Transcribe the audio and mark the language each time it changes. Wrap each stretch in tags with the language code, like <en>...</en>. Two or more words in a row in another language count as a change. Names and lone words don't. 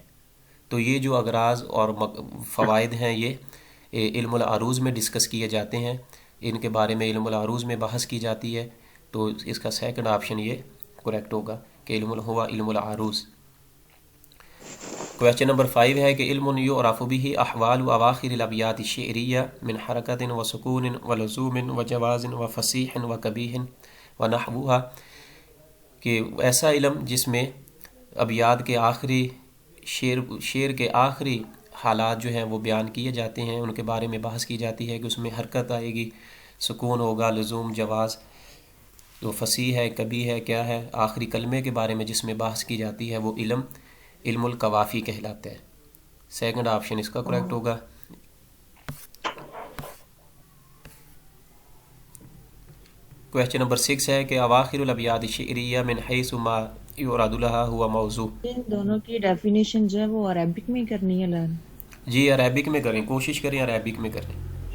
<ur>تو یہ جو اغراض اور فوائد ہیں یہ</ur> <ar>علم العروض</ar> <ur>میں ڈسکس کیے جاتے ہیں، ان کے بارے میں</ur> <ar>علم العروض</ar> <ur>میں بحث کی جاتی ہے۔ تو اس کا</ur> <en>second option</en> <ur>یہ کریکٹ ہوگا کہ</ur> <ar>علم العروض۔</ar> <en>question number</en> <ar>5</ar> <ur>ہے کہ</ur> <ar>علم یعرف به احوال و اواخر الابیات الشعریہ من حرکت و سکون و لزوم و جواز و فصیح و قبیح و نحوها،</ar> <ur>کہ ایسا علم جس میں ابیات کے آخری شعر کے آخری حالات جو ہیں وہ بیان کیے جاتے ہیں، ان کے بارے میں بحث کی جاتی ہے کہ اس میں حرکت آئے گی، سکون ہوگا، لزوم، جواز، تو فصیح ہے، کبھی ہے، کیا ہے، آخری کلمے کے بارے میں جس میں بحث کی جاتی ہے وہ</ur> <ar>علم القوافی</ar> <ur>کہلاتا ہے۔</ur> <en>second option</en> <ur>اس کا کریکٹ ہوگا۔</ur> <en>question number</en> <ar>6</ar> <ur>ہے کہ</ur> <ar>اواخر الابیات الشعریہ من حیث ما یراد لها ہوا موضوع۔</ar> <ur>ان دونوں کی ڈیفینیشن جو ہے وہ عربک میں ہی کرنی ہے لرن۔ جی عربک میں کریں، کوشش کریں عربک میں کریں۔</ur>